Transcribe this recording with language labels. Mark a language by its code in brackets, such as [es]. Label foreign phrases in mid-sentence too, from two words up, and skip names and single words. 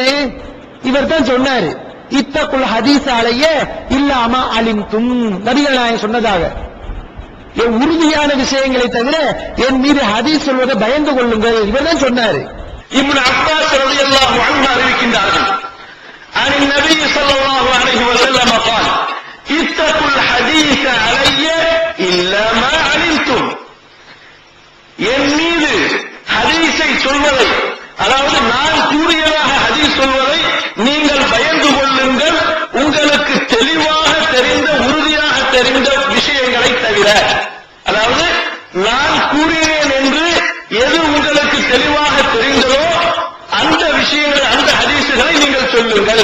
[ta] இவர் தான் சொன்னாரு, [ar] اتقوا الحديث علي إلا ما علمتم. [ta] நபிகள் நாயகம் சொன்னதாக, உறுதியான விஷயங்களை தவிர என் மீது ஹதீஸ் சொல்வதை பயந்து கொள்ளுங்கள். இவர் தான் சொன்னாரு. இப்னு அப்பாஸ் [ar] رضي الله عنه [ta] அறிவிக்கின்றார்கள், [ar] عن النبي صلى الله عليه وسلم قال اتقوا الحديث علي إلا ما علمتم. [ta] என் மீது ஹதீஸை சொல்வதை, அதாவது நான் கூறியதாக ஹதீஸ் சொல்வதை நீங்கள் பயந்து கொள்ளுங்கள், உங்களுக்கு தெளிவாக தெரிந்த உறுதியாக தெரிந்த விஷயங்களை தவிர. அதாவது நான் கூறினேன் என்று எது உங்களுக்கு தெளிவாக தெரிந்ததோ அந்த விஷயங்களை, அந்த ஹதீஸுகளை நீங்கள் சொல்லுங்கள்.